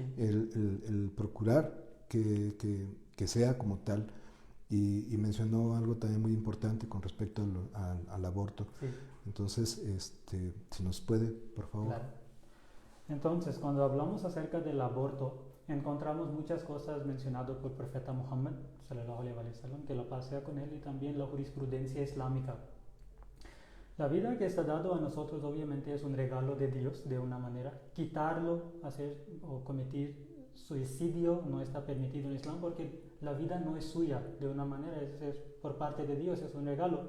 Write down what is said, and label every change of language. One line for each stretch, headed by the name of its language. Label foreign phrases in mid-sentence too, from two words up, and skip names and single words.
Spanish: el procurar que sea como tal. Y mencionó algo también muy importante con respecto al aborto. Sí. Entonces, si nos puede, por favor. Claro. Entonces, cuando hablamos acerca del aborto, encontramos muchas cosas mencionadas por el profeta Muhammad,
Arabic: صلى الله عليه وسلم,
Spanish: que la paz sea con él, y también la jurisprudencia islámica. La vida que está dado a nosotros obviamente es un regalo de Dios de una manera. Quitarlo, hacer o cometer suicidio no está permitido en Islam porque la vida no es suya de una manera, es por parte de Dios, es un regalo.